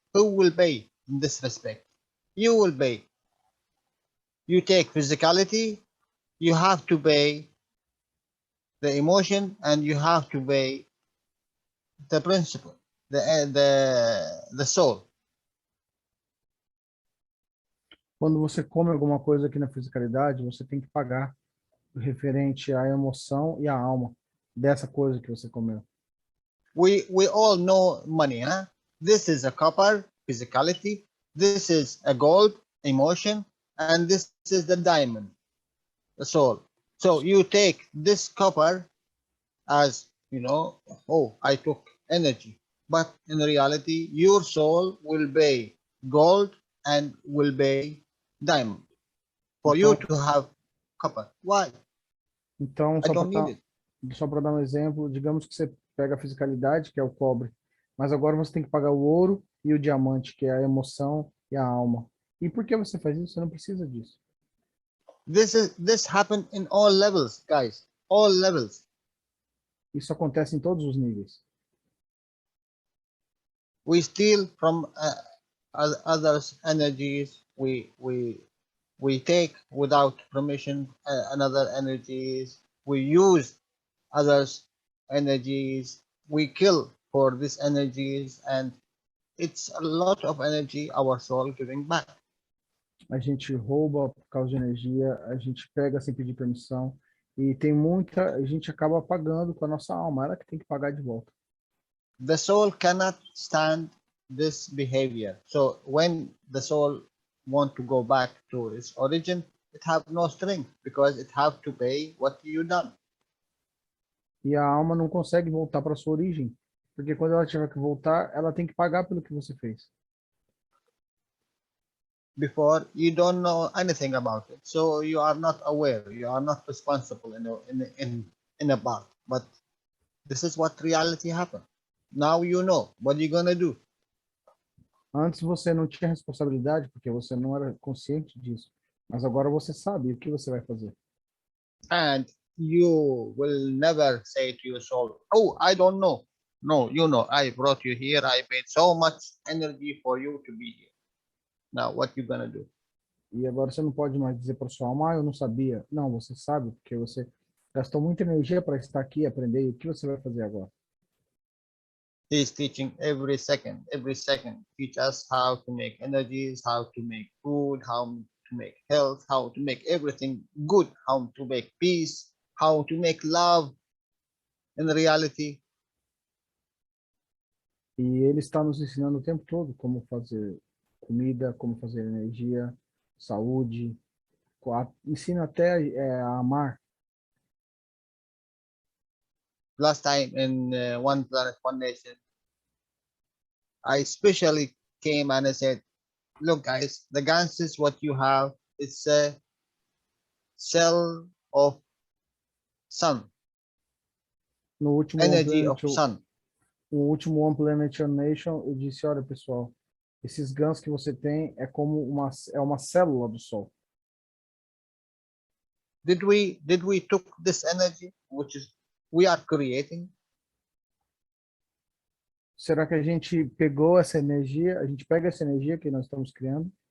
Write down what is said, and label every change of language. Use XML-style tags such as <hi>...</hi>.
<en>Who will pay in this respect? You will pay. You take physicality, you have to pay the emotion, and you have to pay the principle, the soul.</en> <pt>Quando você come alguma coisa aqui na fisicalidade, você tem que pagar o referente à emoção e à alma dessa coisa que você comeu.</pt> <en>We all know money, huh? This is a copper, physicality. This is a gold, emotion, and this is the diamond, the soul. So you take this copper as, oh, I took energy. But in reality, your soul will be gold and will be diamond. For you to have copper. Why?</en> <pt>Então,</pt> <en>I don't need it.</en> <pt>só para dar um exemplo, digamos que você pega a fisicalidade, que é o cobre, mas agora você tem que pagar o ouro e o diamante, que é a emoção e a alma. E por que você faz isso? Você não precisa disso.</pt> <en>This happened in all levels, guys. All levels.</en> <pt>Isso acontece em todos os níveis.</pt> <en>We steal from others' energies. We take without permission another energies. We use others' energies. We kill for these energies, and it's a lot of energy our soul giving back.</en> <pt>A gente rouba por causa de energia, a gente pega sem pedir permissão, e tem muita, a gente acaba pagando com a nossa alma, ela que tem que pagar de volta.</pt> <en>The soul cannot stand this behavior. So when the soul want to go back to its origin, it have no strength because it have to pay what you done.</en> <pt>E a alma não consegue voltar para sua origem, porque quando ela tiver que voltar, ela tem que pagar pelo que você fez.</pt> <en>Before you don't know anything about it, so you are not aware, you are not responsible in a part. But this is what reality happened. Now you know what you're gonna do.</en> <pt>Antes você não tinha responsabilidade, porque você não era consciente disso. Mas agora você sabe o que você vai fazer.</pt> <en>And you will never say to your soul, oh, I don't know. No, you know, I brought you here, I paid so much energy for you to be here. Now what you gonna do?</en> <pt>E agora você não pode mais dizer para sua alma, eu não sabia. Não, você sabe, porque você gastou muita energia para estar aqui e aprender. E o que você vai fazer agora?</pt> <en>He's teaching every second, teach us how to make energies, how to make food, how to make health, how to make everything good, how to make peace, how to make love in reality.</en> <pt>E ele está nos ensinando o tempo todo como fazer comida, como fazer energia, saúde, ensina até a amar.</pt> <en>Last time in One Planet, One Nation, I especially came and I said, look guys, the Ganses, what you have, it's a cell of sun,</en> <pt>No último</pt> <en>energy of sun.</en> <pt>No último One Planet One Nation, eu disse, olha pessoal, esses GANs que você tem é como uma célula do Sol.</pt> <en>Did we took this energy, which is we are creating?</en> <pt>Será que a gente pegou essa energia, a gente pega essa energia que nós estamos criando?</pt>